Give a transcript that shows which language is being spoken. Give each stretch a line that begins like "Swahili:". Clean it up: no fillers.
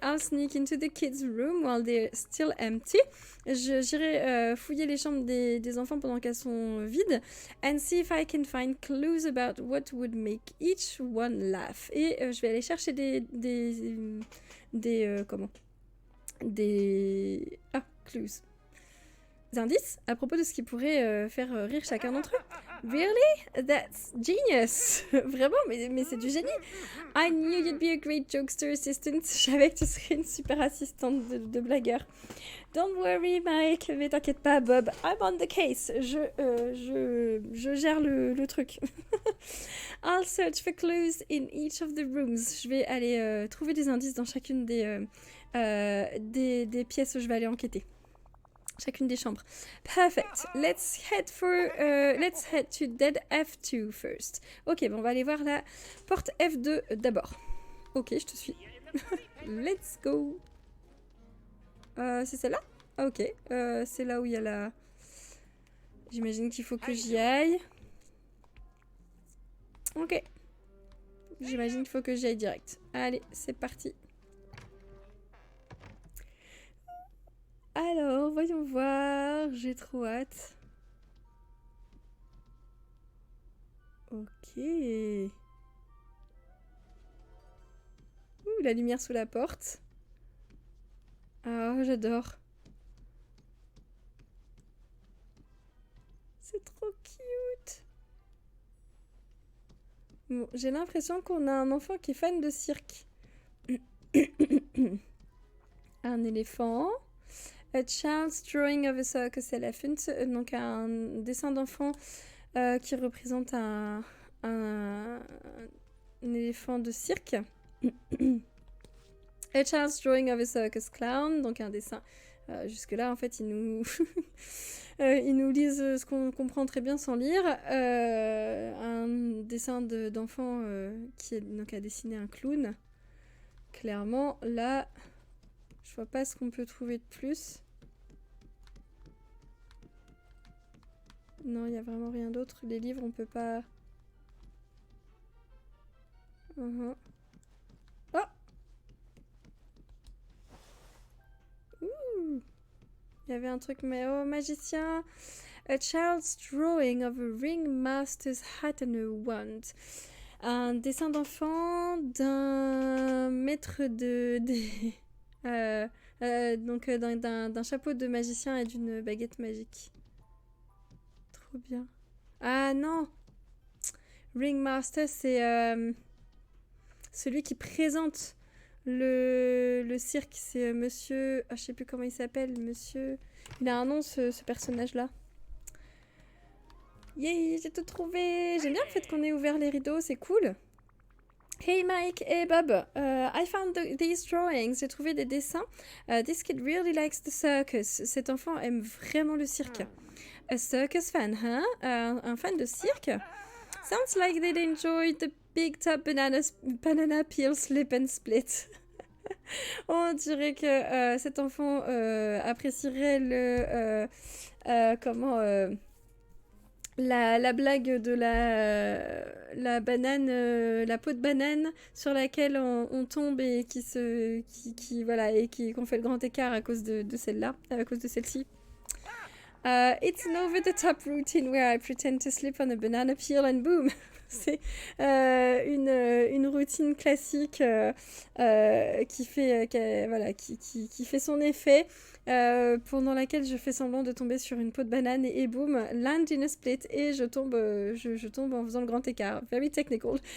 English: I'll sneak into the kids' room while they're still empty.
French: J'irai fouiller les chambres des enfants pendant qu'elles sont vides.
English: And see if I can find clues about what would make each one laugh.
French: Et je vais aller chercher clues. Des indices à propos de ce qui pourrait faire rire chacun d'entre eux.
English: Really? That's genius!
French: Vraiment, mais c'est du génie!
English: I knew you'd be a great jokester assistant.
French: Je savais que tu serais une super assistante de blagueur.
English: Don't worry, Mike.
French: Mais t'inquiète pas, Bob.
English: I'm on the case.
French: Je gère le truc.
English: I'll search for clues in each of the rooms.
French: Je vais aller trouver des indices dans chacune des pièces où je vais aller enquêter. Chacune des chambres.
English: Perfect. Let's head to dead F2 first.
French: Ok, bon, on va aller voir la porte F2 d'abord. Ok, je te suis.
English: Let's go.
French: C'est celle-là? Ah, ok. C'est là où il y a la... J'imagine qu'il faut que j'y aille. Ok. J'imagine qu'il faut que j'y aille direct. Allez, c'est parti. Alors, voyons voir. J'ai trop hâte. Ok. Ouh, la lumière sous la porte. Ah, j'adore. C'est trop cute. Bon, j'ai l'impression qu'on a un enfant qui est fan de cirque. Un éléphant.
English: A child's drawing of a circus elephant.
French: Donc un dessin d'enfant qui représente un éléphant de cirque.
English: A child's drawing of a circus clown.
French: Donc un dessin. Jusque-là, en fait, ils nous lisent ce qu'on comprend très bien sans lire. Un dessin d'enfant qui est donc a dessiné un clown. Clairement, là, je vois pas ce qu'on peut trouver de plus. Non, il n'y a vraiment rien d'autre. Les livres, on peut pas... Oh! Ouh! Il y avait un truc, mais oh, magicien!
English: A child's drawing of a ringmaster's hat and a wand.
French: Un dessin d'enfant d'un maître donc d'un chapeau de magicien et d'une baguette magique. Trop bien. Ah non! Ringmaster, c'est celui qui présente le cirque. C'est monsieur... Ah, je sais plus comment il s'appelle. Monsieur... Il a un nom, ce personnage-là. Yay, j'ai tout trouvé! J'aime bien le fait qu'on ait ouvert les rideaux, c'est cool.
English: Hey Mike, hey Bob, I found these drawings.
French: J'ai trouvé des dessins.
English: This kid really likes the circus.
French: Cet enfant aime vraiment le cirque.
English: A circus fan, huh?
French: Un fan de cirque?
English: Sounds like they'd enjoy the big top banana peel slip and split.
French: On dirait que cet enfant apprécierait la blague de la banane, la peau de banane sur laquelle on tombe et voilà, et qu'on fait le grand écart à cause de celle-là, à cause de celle-ci.
English: It's an over-the-top routine where I pretend to slip on a banana peel and boom.
French: C'est une routine classique qui fait son effet, pendant laquelle je fais semblant de tomber sur une peau de banane et boum,
English: land in a split
French: et je tombe en faisant le grand écart.
English: Very technical.